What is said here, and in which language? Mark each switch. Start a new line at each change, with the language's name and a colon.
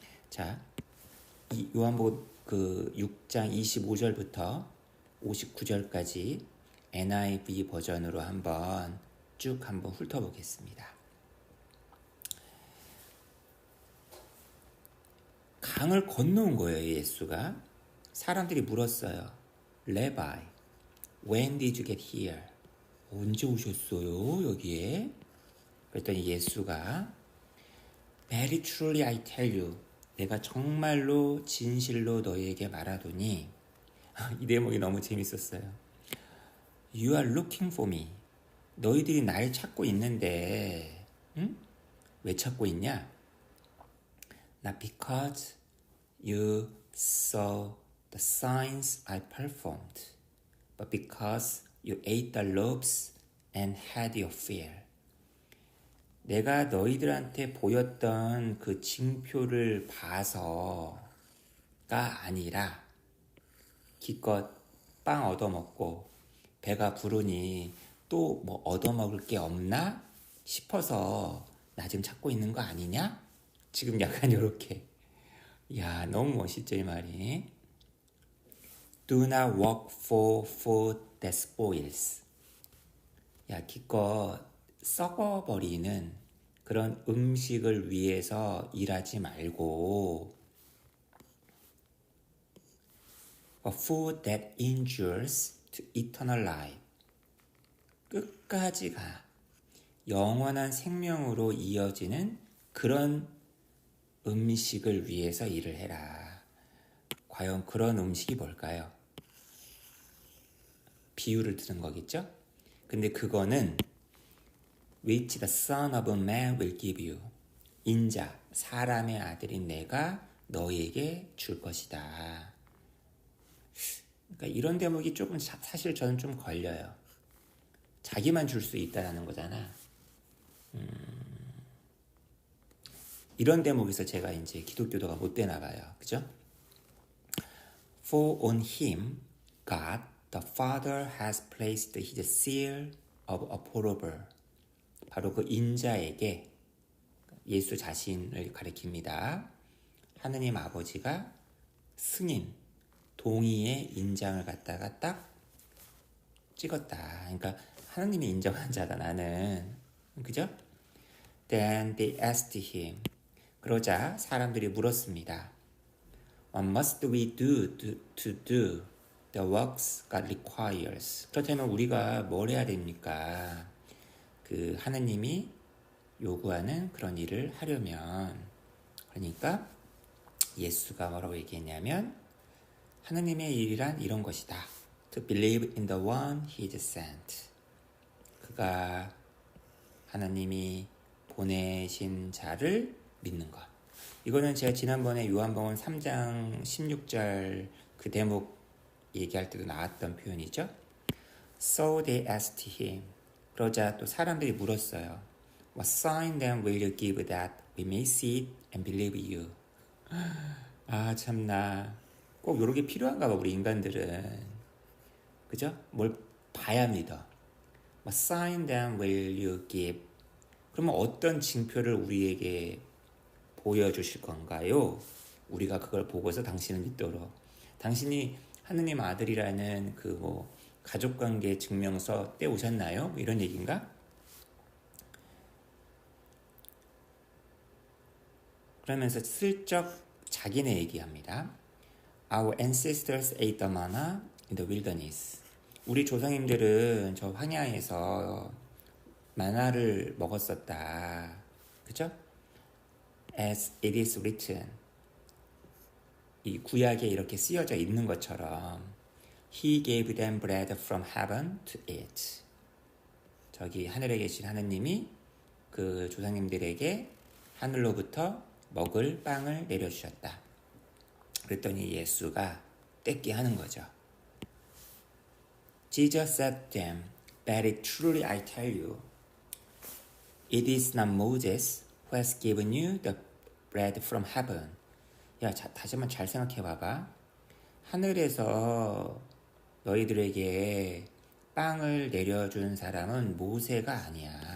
Korean: 자, 이 요한복음 그 6장 25절부터 59절까지 NIV 버전으로 한번 쭉 한번 훑어보겠습니다. 강을 건너온 거예요, 예수가. 사람들이 물었어요.
English: Rabbi, when did you get here?
Korean: 언제 오셨어요, 여기에? 그랬더니 예수가 Very truly I tell you, 내가 정말로 진실로 너희에게 말하노니 이 대목이 너무 재밌었어요.
English: You are looking for me.
Korean: 너희들이 날 찾고 있는데 응? 왜 찾고 있냐?
English: Not because you saw the signs I performed, but because you ate the loaves and had your fill.
Korean: 내가 너희들한테 보였던 그 징표를 봐서가 아니라 기껏 빵 얻어먹고 배가 부르니 또 뭐 얻어먹을 게 없나 싶어서 나 지금 찾고 있는 거 아니냐? 지금 약간 이렇게. 야, 너무 멋있죠, 이 말이.
English: Do not work for food that spoils.
Korean: 야, 기껏 썩어버리는 그런 음식을 위해서 일하지 말고 A food that endures to eternal life. 끝까지 가. 영원한 생명으로 이어지는 그런 음식을 위해서 일을 해라. 과연 그런 음식이 뭘까요? 비유를 드는 거겠죠? 근데 그거는 which the Son of Man will give you. 인자, 사람의 아들인 내가 너에게 줄 것이다. 그러니까 이런 대목이 조금 사실 저는 좀 걸려요. 자기만 줄 수 있다라는 거잖아. 이런 대목에서 제가 이제 기독교도가 못 되나 봐요. 그죠?
English: For on him, God, the Father has placed his seal of approval.
Korean: 바로 그 인자에게 예수 자신을 가리킵니다. 하느님 아버지가 승인, 동의의 인장을 갖다가 딱 찍었다. 그러니까 하느님이 인정한 자다 나는. 그죠? Then they asked him. 그러자 사람들이 물었습니다.
English: What must we do to do the works God requires?
Korean: 그렇다면 우리가 뭘 해야 됩니까? 그 하느님이 요구하는 그런 일을 하려면. 그러니까 예수가 뭐라고 얘기했냐면 하느님의 일이란 이런 것이다.
English: To believe in the one he sent.
Korean: 그가 하나님이 보내신 자를 믿는 것. 이거는 제가 지난번에 요한복음 3장 16절 그 대목 얘기할 때도 나왔던 표현이죠.
English: So they asked him.
Korean: 그러자 또 사람들이 물었어요.
English: What sign then will you give that we may see it and believe you?
Korean: 아 참나 꼭 요렇게 필요한가 봐 우리 인간들은. 그죠? 뭘 봐야 믿어.
English: What sign then will you give?
Korean: 그러면 어떤 징표를 우리에게 보여주실 건가요? 우리가 그걸 보고서 당신을 믿도록. 당신이 하느님 아들이라는 그 뭐 가족관계 증명서 떼오셨나요? 뭐 이런 얘기인가? 그러면서 슬쩍 자기네 얘기합니다.
English: Our ancestors ate the manna in the wilderness.
Korean: 우리 조상님들은 저 황야에서 마나를 먹었었다. 그죠? As it is written. 이 구약에 이렇게 쓰여져 있는 것처럼 He gave them bread from heaven to eat. 저기 하늘에 계신 하느님이 그 조상님들에게 하늘로부터 먹을 빵을 내려주셨다. 그랬더니 예수가 떼끼 하는 거죠.
English: Jesus said to them, Very truly I tell you, it is not Moses who has given you the bread from heaven.
Korean: 야, 다시 한번 잘 생각해 봐봐. 하늘에서 너희들에게 빵을 내려준 사람은 모세가 아니야.